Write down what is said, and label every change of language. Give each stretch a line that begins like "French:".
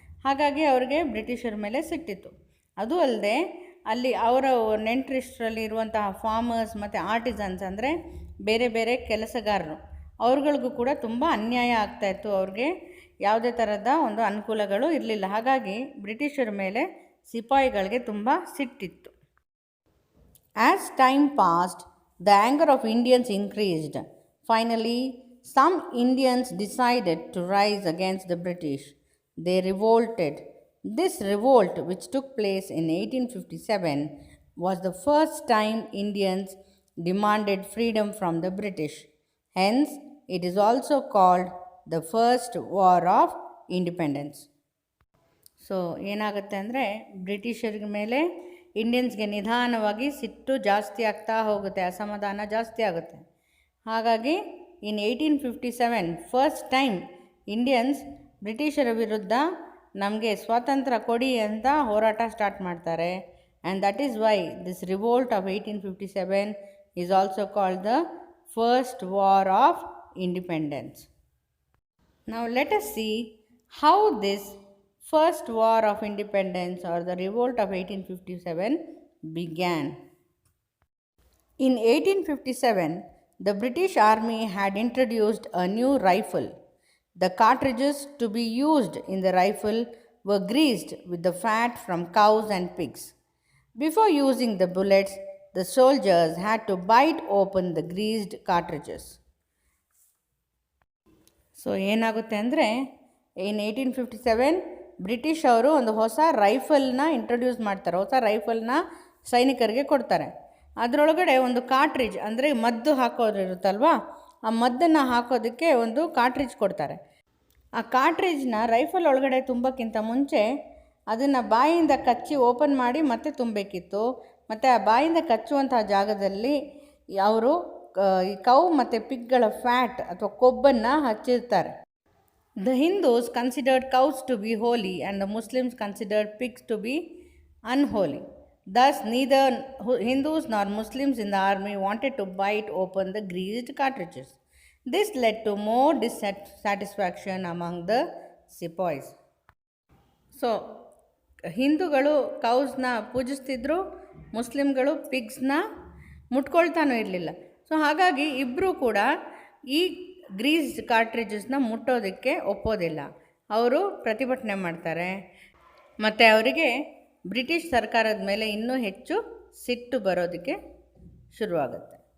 Kannada: ಹಾಗಾಗಿ ಅವ್ರಿಗೆ ಬ್ರಿಟಿಷರ ಮೇಲೆ ಸಿಟ್ಟಿತ್ತು. ಅದು ಅಲ್ಲದೆ ಅಲ್ಲಿ ಅವರ ನೆಂಟರಿಷ್ಟರಲ್ಲಿ ಇರುವಂತಹ ಫಾರ್ಮರ್ಸ್ ಮತ್ತು ಆರ್ಟಿಸನ್ಸ್ ಅಂದರೆ ಬೇರೆ ಬೇರೆ ಕೆಲಸಗಾರರು, ಅವ್ರುಗಳಿಗೂ ಕೂಡ ತುಂಬ ಅನ್ಯಾಯ ಆಗ್ತಾಯಿತ್ತು. ಅವ್ರಿಗೆ ಯಾವುದೇ ಥರದ ಒಂದು ಅನುಕೂಲಗಳು ಇರಲಿಲ್ಲ. ಹಾಗಾಗಿ ಬ್ರಿಟಿಷರ ಮೇಲೆ ಸಿಪಾಯಿಗಳಿಗೆ ತುಂಬ ಸಿಟ್ಟಿತ್ತು.
English: As time passed, the anger of Indians increased. Finally, some Indians decided to rise against the British. They revolted. This revolt, which took place in 1857, was the first time Indians demanded freedom from the British. Hence, it is also called the First War of Independence.
Kannada: So ಏನಾಗುತ್ತೆ ಅಂದರೆ ಬ್ರಿಟಿಷರ ಮೇಲೆ ಇಂಡಿಯನ್ಸ್ಗೆ ನಿಧಾನವಾಗಿ ಸಿಟ್ಟು ಜಾಸ್ತಿ ಆಗ್ತಾ ಹೋಗುತ್ತೆ, ಅಸಮಾಧಾನ ಜಾಸ್ತಿ ಆಗುತ್ತೆ. ಹಾಗಾಗಿ
English: in 1857 first time
Kannada: ಇಂಡಿಯನ್ಸ್ ಬ್ರಿಟಿಷರ ವಿರುದ್ಧ ನಮಗೆ ಸ್ವಾತಂತ್ರ್ಯ ಕೊಡಿ ಅಂತ ಹೋರಾಟ ಸ್ಟಾರ್ಟ್ ಮಾಡ್ತಾರೆ.
English: And that is why this revolt of 1857 is also called the first war of independence. Now let us see how this first war of independence or the revolt of 1857 began. In 1857, the British Army had introduced a new rifle. The cartridges to be used in the rifle were greased with the fat from cows and pigs. Before using the bullets, the soldiers had to bite open the greased cartridges.
Kannada: So ಏನಾಗುತ್ತೆ ಅಂದರೆ ಇನ್ 1857 British ಅವರು ಒಂದು ಹೊಸ ರೈಫಲ್ನ introduce ಮಾಡ್ತಾರೆ. ಹೊಸ ರೈಫಲ್ನ ಸೈನಿಕರಿಗೆ ಕೊಡ್ತಾರೆ. ಅದರೊಳಗಡೆ ಒಂದು ಕಾರ್ಟ್ರಿಜ್ ಅಂದರೆ ಮದ್ದು ಹಾಕೋದಿರುತ್ತಲ್ವ, ಆ ಮದ್ದನ್ನು ಹಾಕೋದಕ್ಕೆ ಒಂದು ಕಾರ್ಟ್ರಿಜ್ ಕೊಡ್ತಾರೆ. ಆ ಕಾರ್ಟ್ರಿಜ್ನ ರೈಫಲ್ ಒಳಗಡೆ ತುಂಬಕ್ಕಿಂತ ಮುಂಚೆ ಅದನ್ನು ಬಾಯಿಂದ ಕಚ್ಚಿ ಓಪನ್ ಮಾಡಿ ಮತ್ತೆ ತುಂಬಬೇಕಿತ್ತು. ಮತ್ತು ಆ ಬಾಯಿಂದ ಕಚ್ಚುವಂತಹ ಜಾಗದಲ್ಲಿ ಅವರು ಈ ಕೌ ಮತ್ತು ಪಿಗ್ಗಳ ಫ್ಯಾಟ್ ಅಥವಾ ಕೊಬ್ಬನ್ನು ಹಚ್ಚಿರ್ತಾರೆ.
English: The Hindus considered cows to be holy and the Muslims considered pigs to be unholy. Thus, neither Hindus nor Muslims in the army wanted to bite open the greased cartridges. This led to more dissatisfaction among the sepoys.
Kannada: So ಹಿಂದೂಗಳು ಕೌಸ್ನ ಪೂಜಿಸ್ತಿದ್ರು, ಮುಸ್ಲಿಮ್ಗಳು ಪಿಗ್ಸ್ನ ಮುಟ್ಕೊಳ್ತಾನೂ ಇರಲಿಲ್ಲ. So ಹಾಗಾಗಿ ಇಬ್ಬರೂ ಕೂಡ ಈ ಗ್ರೀಸ್ಡ್ ಕಾರ್ಟ್ರಿಜಸ್ನ ಮುಟ್ಟೋದಕ್ಕೆ ಒಪ್ಪೋದಿಲ್ಲ. ಅವರು ಪ್ರತಿಭಟನೆ ಮಾಡ್ತಾರೆ ಮತ್ತು ಅವರಿಗೆ ಬ್ರಿಟಿಷ್ ಸರ್ಕಾರದ ಮೇಲೆ ಇನ್ನೂ ಹೆಚ್ಚು ಸಿಟ್ಟು ಬರೋದಕ್ಕೆ ಶುರುವಾಗುತ್ತೆ.